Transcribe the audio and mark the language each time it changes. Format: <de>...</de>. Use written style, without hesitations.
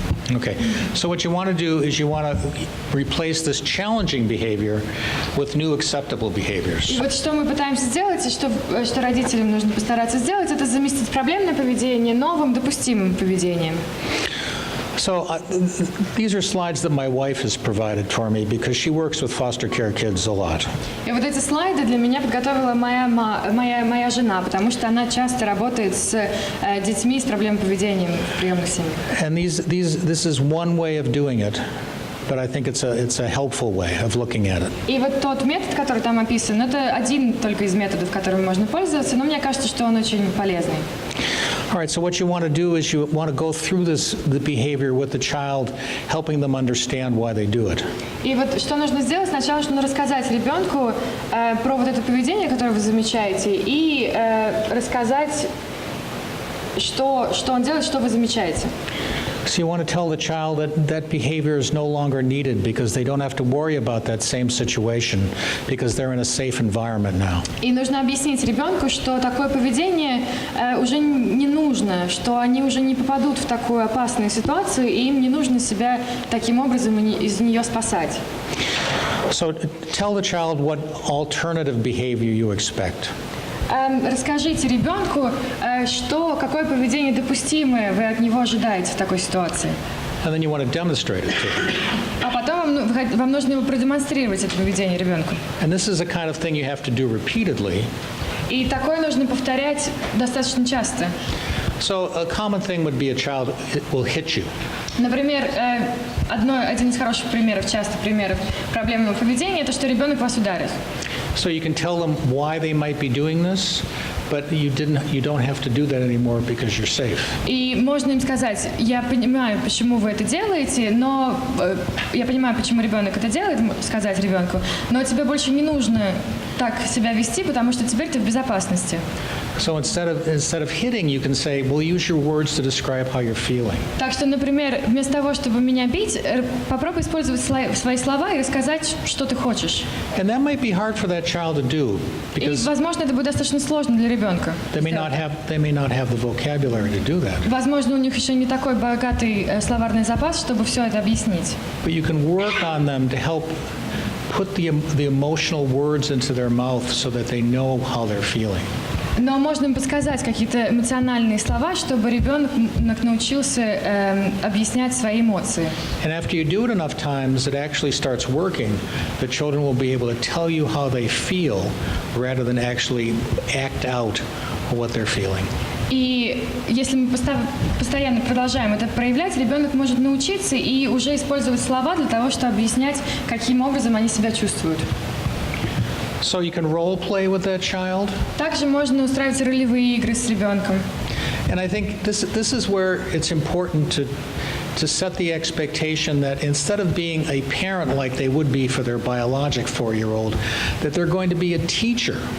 <en>Okay, so what you want to do is you want to replace this challenging behavior with new acceptable behaviors.</en> <ru>И вот что мы пытаемся сделать, и что родителям нужно постараться сделать, это заместить проблемное поведение новым допустимым поведением.</ru> <en>So these are slides that my wife has provided for me because she works with foster care kids a lot.</en> <ru>И вот эти слайды для меня подготовила моя жена, потому что она часто работает с детьми с проблемой поведения в приемных семьях.</ru> <en>And this is one way of doing it, but I think it's a helpful way of looking at it.</en> <ru>И вот тот метод, который там описан, это один только из методов, которыми можно пользоваться, но мне кажется, что он очень полезный.</ru> <en>All right, so what you want to do is you want to go through the behavior with the child, helping them understand why they do it.</en> <ru>И вот что нужно сделать? Сначала нужно рассказать ребенку про вот это поведение, которое вы замечаете, и рассказать, что он делает, что вы замечаете.</ru> <en>So you want to tell the child that behavior is no longer needed because they don't have to worry about that same situation because they're in a safe environment now.</en> <ru>И нужно объяснить ребенку, что такое поведение уже не нужно, что они уже не попадут в такую опасную ситуацию, и им не нужно себя таким образом из нее спасать.</ru> <en>So tell the child what alternative behavior you expect.</en> <ru>Расскажите ребенку, какое поведение допустимое вы от него ожидаете в такой ситуации.</ru> <en>And then you want to demonstrate it to them.</en> <ru>А потом вам нужно его продемонстрировать, это поведение ребенку.</ru> <en>And this is the kind of thing you have to do repeatedly.</en> <ru>И такое нужно повторять достаточно часто.</ru> <en>So a common thing would be a child will hit you.</en> <ru>Например, один из хороших примеров, частых примеров проблемного поведения, это что ребенок вас ударит.</ru> <en>So you can tell them why they might be doing this, but you don't have to do that anymore because you're safe.</en> <ru>И можно им сказать: я понимаю, почему вы это делаете, но я понимаю, почему ребенок это делает, сказать ребенку, но тебе больше не нужно так себя вести, потому что теперь ты в безопасности.</ru> <en>So instead of hitting, you can say, "Well, use your words to describe how you're feeling."</en> <ru>Так что, например, вместо того, чтобы меня бить, попробуй использовать свои слова и рассказать, что ты хочешь.</ru> <en>And that might be hard for that child to do</en> <ru>И,</ru> <en>because</en> <ru>возможно, это будет достаточно сложно для ребенка.</ru> <en>they may not have the vocabulary to do that.</en> <ru>Возможно, у них еще не такой богатый словарный запас, чтобы все это объяснить.</ru> <en>But you can work on them to help put the emotional words into their mouth so that they know how they're feeling.</en> <ru>Но можно им подсказать какие-то эмоциональные слова, чтобы ребенок научился объяснять свои эмоции.</ru> <en>And after you do it enough times, it actually starts working. The children will be able to tell you how they feel rather than actually act out what they're feeling.</en> <ru>И если мы постоянно продолжаем это проявлять, ребенок может научиться и уже использовать слова для того, чтобы объяснять, каким образом они себя чувствуют.</ru> <en>So you can role play with that child.</en> <ru>Также можно устраивать ролевые игры с ребенком.</ru> <en>And I think this is where it's important to set the expectation that instead of being a parent like they would be for their biologic 4-year-old, that they're going to be a teacher.</en>